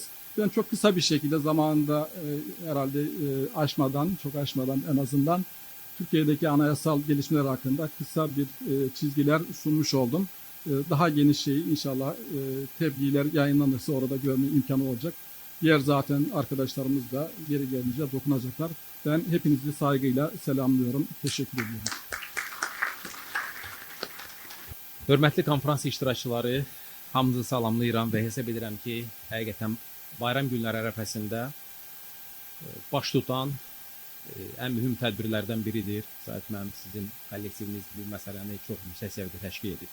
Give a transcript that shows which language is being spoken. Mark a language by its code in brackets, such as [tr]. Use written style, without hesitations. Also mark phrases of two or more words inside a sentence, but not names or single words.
[tr] Ben çok kısa bir şekilde zamanında herhalde çok aşmadan en azından Türkiye'deki anayasal gelişmeler hakkında kısa bir çizgiler sunmuş oldum. Daha geniş şeyi inşallah tebliğler yayınlanırsa orada görme imkanı olacak. Diğer zaten arkadaşlarımız da geri gelince dokunacaklar. Ben hepinizi saygıyla selamlıyorum. Teşekkür ediyorum. [az] Hörmətli konferans iştirakçıları, hamınızı salamlayıram və hesab edirəm ki, həqiqətən bayram günləri ərəfəsində baş tutan ən mühüm tədbirlərdən biridir. Zahid müəllim, sizin kollektiviniz bu məsələni çox yüksək səviyyədə təşkil edib.